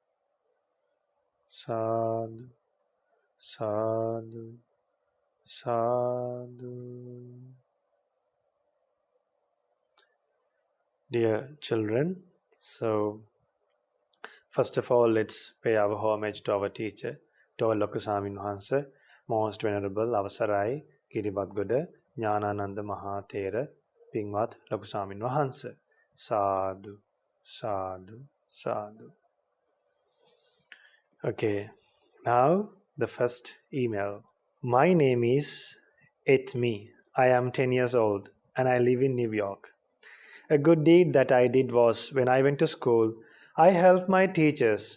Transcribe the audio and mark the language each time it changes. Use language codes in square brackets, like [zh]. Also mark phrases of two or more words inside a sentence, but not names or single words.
[pi] Sadhu, sadhu, sadhu. [en] Dear children, so first of all, let's pay our homage to our teacher, to our Lokusamin Hansa, most venerable Avasarai Kiribadguda Jnanananda Mahathera Pingmat Lokusamin Hansa. [pi] Sadhu, sadhu, sadhu. [en] Okay, now the first email. My name is Etmi. I am 10 years old and I live in New York. A good deed that I did was when I went to school, I helped my teachers.